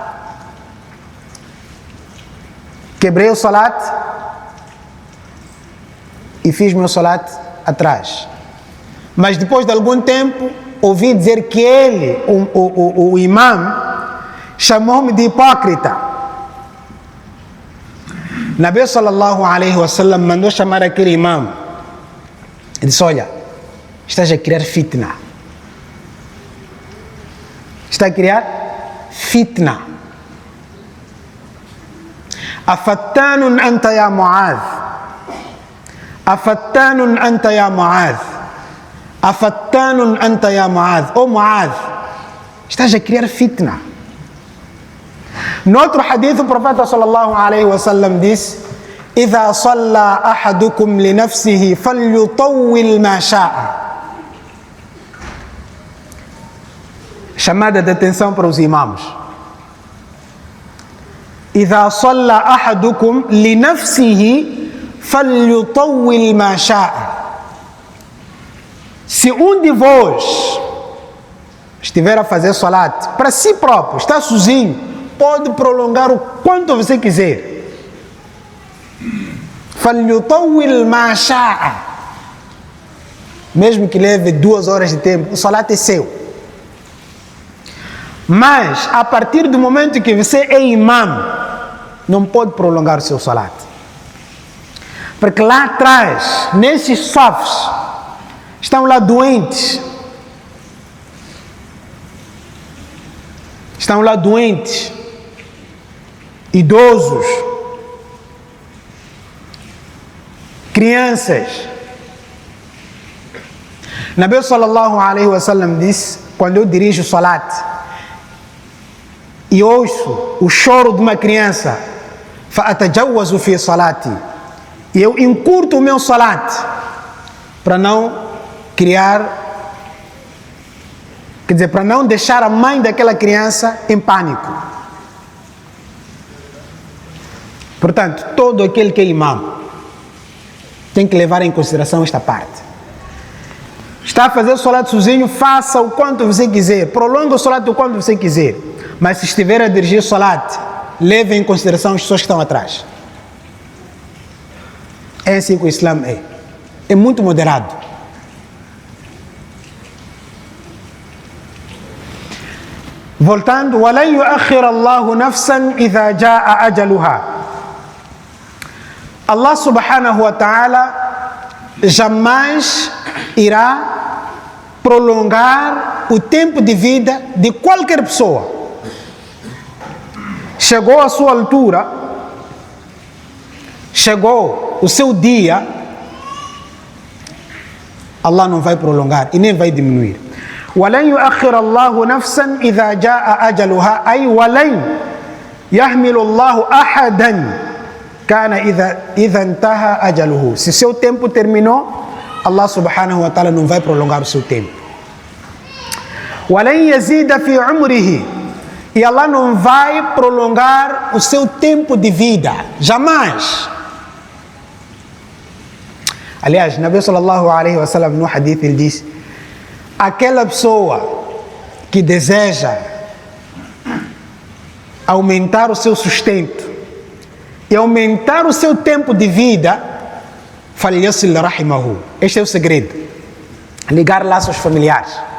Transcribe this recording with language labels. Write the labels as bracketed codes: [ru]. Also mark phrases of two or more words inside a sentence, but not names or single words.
[pt] Quebrei o salat e fiz meu salat atrás. Mas depois de algum tempo ouvi dizer que ele, o imam, chamou-me de hipócrita. Nabi [ar] صلى الله عليه وسلم [pt] mandou chamar aquele imam e disse: olha, estás a criar fitna. Está a criar fitna. [ar] أفتان أنت يا معاذ. أفتان أنت يا معاذ. أفتان أنت يا معاذ. [pt] Oh Mu'adh, estás a criar fitna. No outro hadith, o profeta [ar] صلى الله عليه وسلم [pt] disse: [ar] إذا صلى أحدكم لنفسه فليطول ما شاء. [pt] Chamada de atenção para os imãos. [ar] إذا صلى أحدكم لنفسه فليطول ما شاء. [pt] Se de vós estiver a fazer salat para si próprio, está sozinho, pode prolongar o quanto você quiser. [ar] فليطول ما شاء. [pt] Mesmo que leve 2 horas de tempo, o salat é seu. Mas, a partir do momento que você é imam, não pode prolongar o seu salat. Porque lá atrás, nesses safs, estão lá doentes. Estão lá doentes, idosos, crianças. Nabi [ar] صلى الله عليه وسلم [pt] disse: quando eu dirijo o salat e ouço o choro de uma criança, [ar] فأتجوز في صلاتي, [pt] e eu encurto o meu salat para não criar, quer dizer, para não deixar a mãe daquela criança em pânico. Portanto, todo aquele que é imam tem que levar em consideração esta parte. Está a fazer o salat sozinho, faça o quanto você quiser, prolonga o salat o quanto você quiser. Mas se estiver a dirigir o salat, leve em consideração as pessoas que estão atrás. É assim que o Islã é. É muito moderado. Voltando, [ar] وَلَنْ يُؤَخِّرَ اللَّهُ نَفْسًا إِذَا جَاءَ أَجَلُهَا. [pt] Allah [ar] سبحانه وتعالى [pt] jamais irá prolongar o tempo de vida de qualquer pessoa. Chegou a sua altura, chegou o seu dia, Allah não vai prolongar e nem vai diminuir. [ar] وَلَنْ يُؤَخِّرَ اللَّهُ نَفْسًا إِذَا جَاءَ أَجَلُهَا أي وَلَنْ يَحْمِلُ اللَّهُ أَحَدًا كَانَ إِذَا انْتَهَى أَجَلُهُ. [pt] Se seu tempo terminou, Allah [ar] سبحانه وتعالى [pt] não vai prolongar o seu tempo. [ar] وَلَنْ يَزِيدَ فِي عُمْرِهِ. [pt] E Allah não vai prolongar o seu tempo de vida, jamais. Aliás, Nabi [ar] صلى الله عليه وسلم [pt] no hadith ele diz: aquela pessoa que deseja aumentar o seu sustento e aumentar o seu tempo de vida, [ar] فليصل رحمه. [pt] Este é o segredo: ligar laços familiares.